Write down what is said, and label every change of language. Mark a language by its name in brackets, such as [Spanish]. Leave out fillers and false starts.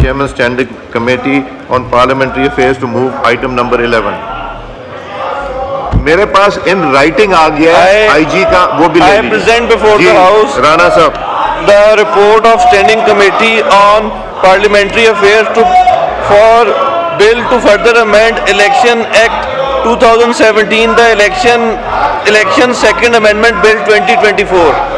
[English] Chairman Standing Committee on Parliamentary Affairs to move item number 11. [Urdu] میرے پاس in writing آ گیا ہے آئی جی کا, وہ بھی لے لیجیے. [English] present before the House [Urdu] Rana صاحب [English] the report of Standing Committee on Parliamentary Affairs for bill to further amend Election Act 2017, the election Second Amendment Bill 2024.